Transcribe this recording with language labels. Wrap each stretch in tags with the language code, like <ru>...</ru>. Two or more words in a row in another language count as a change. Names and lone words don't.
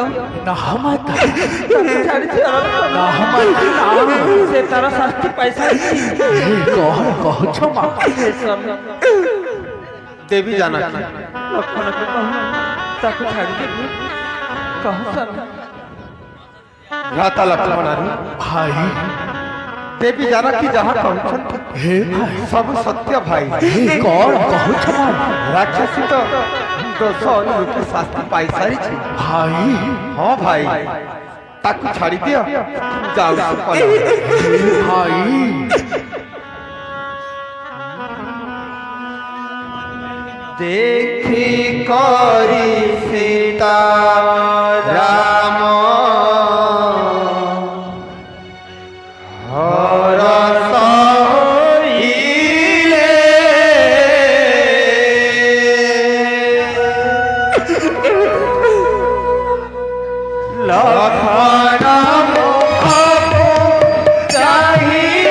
<or>ନା ମାତା ତାକୁ ଛାଡ଼ି ଦିଅ ଲକ୍ଷ୍ମଣ। ନା ମାତା ସେ ତାର ଶାସ୍ତି ପାଇସାରିଛି। କଣ କହୁଛ ମା? ହେ ସ୍ୱାମୀ, দেবী জানকী ଲକ୍ଷ୍ମଣକୁ କହ ତାକୁ ଛାଡ଼ି ଦେବି। କହ ସ୍ୱାମୀ। ଭ୍ରାତା ଲକ୍ଷ୍ମଣ ভাই ଦେବୀ ଜାନକୀ ଯାହା কହୁଛନ୍ତି ହେ ଭାଇ ସବୁ ସତ୍ୟ ଭାଇ। କଣ କହୁଛ ଭାଇ? ରାକ୍ଷସୀ ତ ଦୋଷ ଅନୁରୂପୀ ଶାସ୍ତି ପାଇସାରିଛି। ଭାଇ ହଁ ଭାଇ, ତାକୁ ଛାଡ଼ି ଦିଅ, ଯାଉଛି ପଳେଇ। ଭାଇ ଦେଖି କରି ସୀତା ରାମ ହରସ ହଇଲେ ଲକ୍ଷଣ ଚାହି</or>